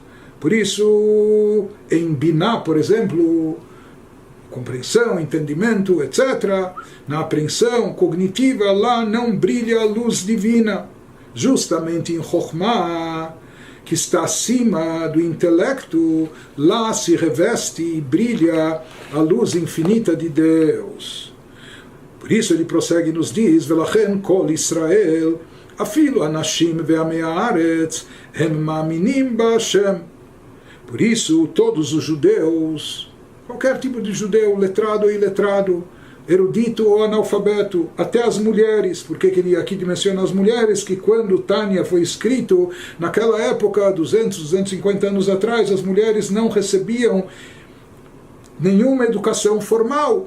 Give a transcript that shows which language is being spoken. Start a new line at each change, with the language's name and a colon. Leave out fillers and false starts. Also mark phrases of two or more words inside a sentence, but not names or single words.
Portuguese: Por isso, em Biná, por exemplo, compreensão, entendimento, etc., na apreensão cognitiva, lá não brilha a luz divina. Justamente em Chokhmah, que está acima do intelecto, lá se reveste e brilha a luz infinita de Deus. Por isso ele prossegue e nos diz,
Hebrew: ולכן כל ישראל, אפילו נשים ועמי הארץ, הם מאמינים בה.
Portuguese: Por isso todos os judeus, qualquer tipo de judeu, letrado ou iletrado, erudito ou analfabeto, até as mulheres, porque ele aqui menciona as mulheres, que quando Tânia foi escrito, naquela época, 250 anos atrás, as mulheres não recebiam nenhuma educação formal.